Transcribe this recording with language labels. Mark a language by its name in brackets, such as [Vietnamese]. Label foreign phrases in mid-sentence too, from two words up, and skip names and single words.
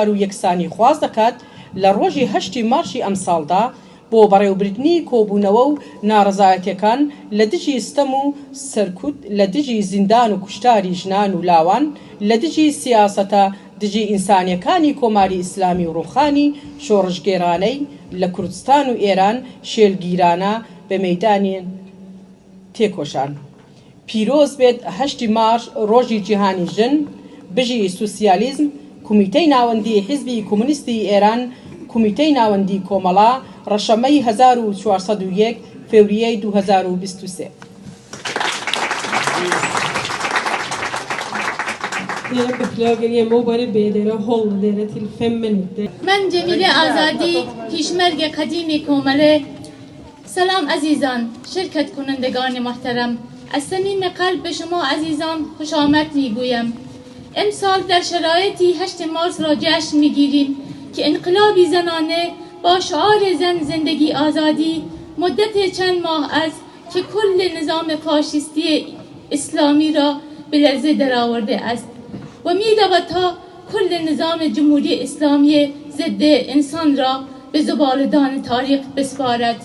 [Central Kurdish] و یەکسانی خواز دەکات لە ڕۆژی 8 مارسی ئەم ساڵدا بۆ بەڕێوەبردنی کۆبوونەوە و ناڕزایەتیەکان لە دژی ستەم و سەرکوت، لە دژی زیندان و کوشتاری ژنان و لاوان، لە دژی سیاسەتە دژی ئینسانیەکانی کۆماری ئیسلامی و ڕووخانی شۆڕژگێرانەی لە کوردستان و ئێران شێلگیرانە بە مەیدانێن تێکۆشان. پیرۆز بێت 8 مارس ڕۆژی جیهانی ژن، بژی سوسیالیزم، کومیتەی ناوەندی حیزبی کۆمونیستی ئێران، کومیتەی ناوەندی کۆمەڵا، ڕەشەمەی 1401 فێوریەی 2023. [Swedish] Jag beklagar jag må bara be er att hålla er till 5 minuter. [Persian] من جمیله آزادی پیشمرگ قدیم کومله. سلام عزیزان، شرکت کنندگان محترم، از صمیم قلب به شما عزیزان خوش آمد میگویم. امسال در شرایطی 8 مارس را جشن میگیریم که انقلابی زنانه با شعار زن زندگی آزادی مدت چند ماه است که کل نظام فاشیستی اسلامی را به لرزه درآورده است و می‌رود تا کل نظام جمهوری اسلامی ضد انسان را به زباله‌دان تاریخ بسپارد.